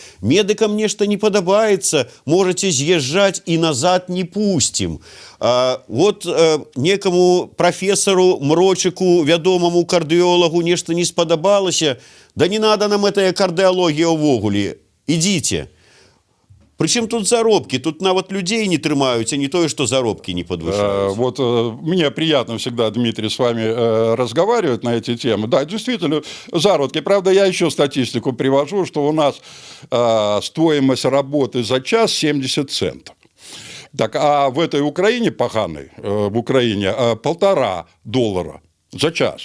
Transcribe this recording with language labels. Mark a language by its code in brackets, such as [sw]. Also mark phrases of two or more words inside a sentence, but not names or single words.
[be] Медыкам нешта не падабаецца, можаце з'язджаць і назад не пусцім. Вот некаму профессору, мрочыку, вядомаму кардыёлагу нешта не спадабалася, [ru] да не надо нам [be] этая кардыологія ўвогуле. Ідзіце. [ru] Причем тут [be] заробки, тут нават людей не трымаюць, а не тое, [ru] что заробки не подвышаются. Вот мне приятно всегда, Дмитрий, с вами разговаривать на эти темы. Да, действительно, заработки. Правда, я еще статистику привожу, что у нас стоимость работы за час 70 центов. Так, а в этой Украине, поганой, в Украине, $1,5 за час.